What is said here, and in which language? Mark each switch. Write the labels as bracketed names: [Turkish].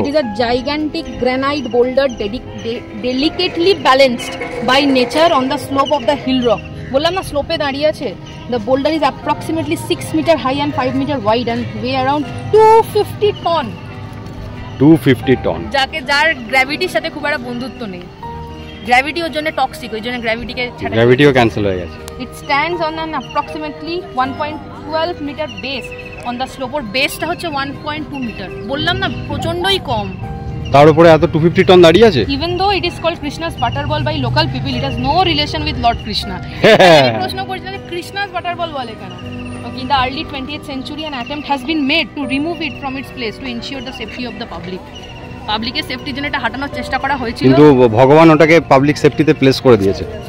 [English] It is a gigantic granite boulder delicately balanced by nature on the slope of the hill rock. [Bangla] বললাম না স্লোপে দাঁড়িয়ে আছে। [English] The boulder is approximately 6 meter high and 5 meter wide and weigh around 250 ton. [Bangla] 250 ton. যার গ্র্যাভিটির সাথে খুব একটা বন্ধুত্ব নেই। গ্র্যাভিটি ওর জন্য টক্সিক, ওই জন্য গ্র্যাভিটিকে ছাড়া, গ্র্যাভিটিও ক্যান্সেল হয়ে গেছে। [English] It stands on an approximately 1.12 meter base on the slope. [Bangla] ওর বেসটা হচ্ছে 1.2 মিটার। বললাম না প্রচন্ডই কম, তার উপরে এত 250 টন দাঁড়িয়ে আছে। [English] Even though it is called Krishna's butterball by local people, it has no relation with Lord Krishna. [Bangla] প্রশ্ন করছিল যে Krishna's butterball বলে কেন? [English] In the early 20th century, an attempt has been made to remove it from its place to ensure the safety of the public. [Bangla] পাবলিকের সেফটির জন্য এটা হাঁটানোর চেষ্টা করা হয়েছিল, কিন্তু ভগবান ওটাকে পাবলিক সেফটিতে প্লেস করে দিয়েছে।